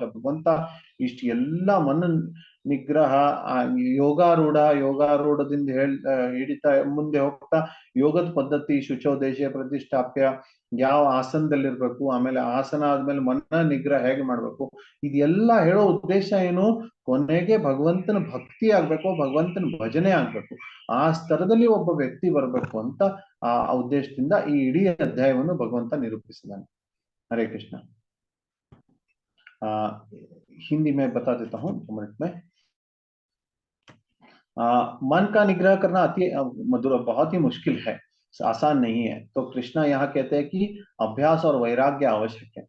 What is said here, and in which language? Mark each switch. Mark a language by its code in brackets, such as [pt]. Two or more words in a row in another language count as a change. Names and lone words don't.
[kn] ಭಗವಂತ ಇಷ್ಟು ಎಲ್ಲ ಮನ ನಿಗ್ರಹ, ಯೋಗಾರೂಢದಿಂದ ಹಿಡಿತಾ ಮುಂದೆ ಹೋಗ್ತಾ ಯೋಗದ ಪದ್ಧತಿ, [sa] ಶುಚೋದೇಶ ಪ್ರತಿಷ್ಠಾಪ್ಯ, [kn] ಯಾವ ಆಸನದಲ್ಲಿರ್ಬೇಕು, ಆಮೇಲೆ ಆಸನ ಆದ್ಮೇಲೆ ಮನ ನಿಗ್ರಹ ಹೇಗೆ ಮಾಡ್ಬೇಕು, ಇದೆಲ್ಲ ಹೇಳೋ ಉದ್ದೇಶ ಏನು, ಕೊನೆಗೆ ಭಗವಂತನ ಭಕ್ತಿ ಆಗ್ಬೇಕು, ಭಗವಂತನ ಭಜನೆ ಆಗ್ಬೇಕು, ಆ ಸ್ತರದಲ್ಲಿ ಒಬ್ಬ ವ್ಯಕ್ತಿ ಬರ್ಬೇಕು ಅಂತ ಆ ಉದ್ದೇಶದಿಂದ ಈ ಇಡೀ ಅಧ್ಯಾಯವನ್ನು ಭಗವಂತ ನಿರೂಪಿಸಿದ್ದಾನೆ. [hi] हरे कृष्ण। हिंदी में बता देता हूँ 2 मिनट में। मन का निग्रह करना अति मधुर, बहुत ही मुश्किल है, आसान नहीं है। तो कृष्णा यहाँ कहते हैं कि अभ्यास और वैराग्य आवश्यक है।